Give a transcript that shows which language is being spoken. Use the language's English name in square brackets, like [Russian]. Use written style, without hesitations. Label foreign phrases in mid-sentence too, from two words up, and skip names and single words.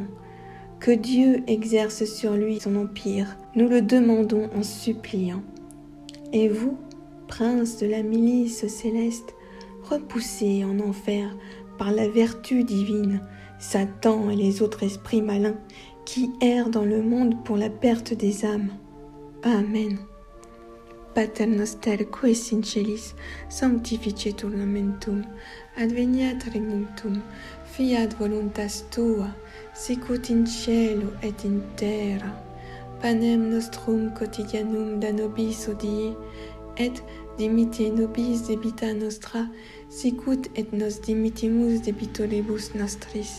[French] Que Dieu exerce sur lui son empire, nous le demandons en suppliant. Et vous, prince de la milice céleste, repoussez en enfer par la vertu divine Satan et les autres esprits malins qui errent dans le monde pour la perte des âmes. Amen. [Latin] Pater noster qui es in celis, sanctificetur nomen tuum, adveniat regnum tuum, fiat voluntas tua, sicut in cielo et in terra. Panem nostrum quotidianum da nobis hodie, et dimitte nobis debita nostra, sicut et nos dimittimus debitoribus nostris.